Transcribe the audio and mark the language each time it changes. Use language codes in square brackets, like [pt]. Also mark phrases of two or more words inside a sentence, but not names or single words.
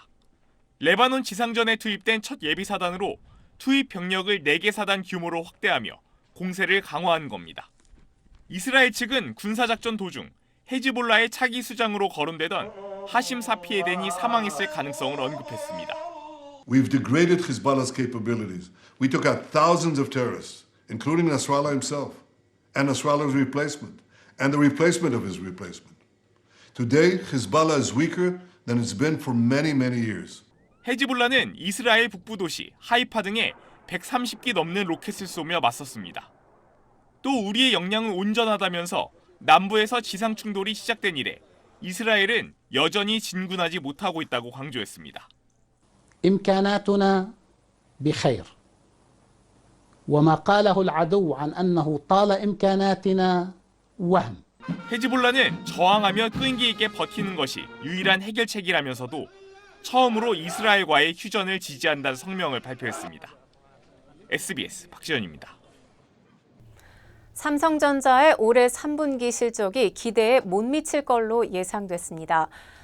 [ko] 레바논 지상전에 투입된 첫 예비사단으로 투입 병력을 4개 사단 규모로 확대하며 공세를 강화한 겁니다. 이스라엘 측은 군사작전 도중 헤즈볼라의 차기 수장으로 거론되던 하심 사피에덴이 사망했을 가능성을 언급했습니다. [en] We've degraded Hezbollah's capabilities. We took out thousands of terrorists, including Nasrallah himself, and Nasrallah's replacement, and the replacement of his replacement. Today, Hezbollah is weaker than it's been for many, many years. [ko] 헤즈볼라는 이스라엘 북부 도시 하이파 등에 130기 넘는 로켓을 쏘며 맞섰습니다. 또 우리의 역량은 온전하다면서 남부에서 지상 충돌이 시작된 이래 이스라엘은 여전히 진군하지 못하고 있다고 강조했습니다. [ar] إمكاناتنا بخير وما قاله العدو عن أنه طال إمكاناتنا وهم. [ko] 헤즈볼라는 저항하며 끈기 있게 버티는 것이 유일한 해결책이라면서도 처음으로 이스라엘과의 휴전을 지지한다는 성명을 발표했습니다. SBS 박지현입니다. 삼성전자의 올해 3분기 실적이 기대에 못 미칠 걸로 예상됐습니다.